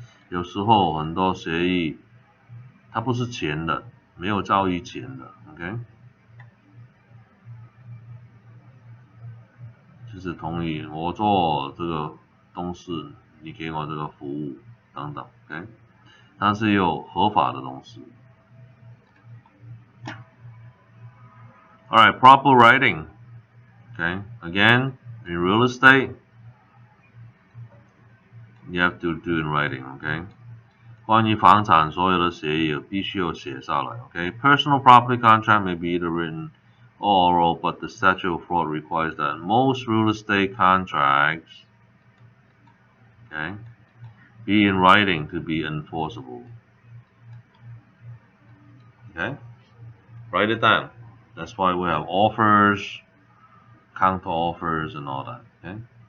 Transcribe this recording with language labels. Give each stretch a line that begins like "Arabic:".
Chinese: 有时候很多协议它不是钱的，没有交易钱的 ，OK？就是同意我做这个东西，你给我这个服务等等 ，OK？但是有合法的东西。
English: Alright, proper writing. Okay, again, in real estate, you have to do in writing, okay?
Chinese: 关于房产所有的协议必须要写下来 okay?
English: Personal property contract may be either written or oral, but the statute of fraud requires that most real estate contracts, okay, be in writing to be enforceable. Okay? Write it down. That's why we have offers, counter offers, and all that, okay?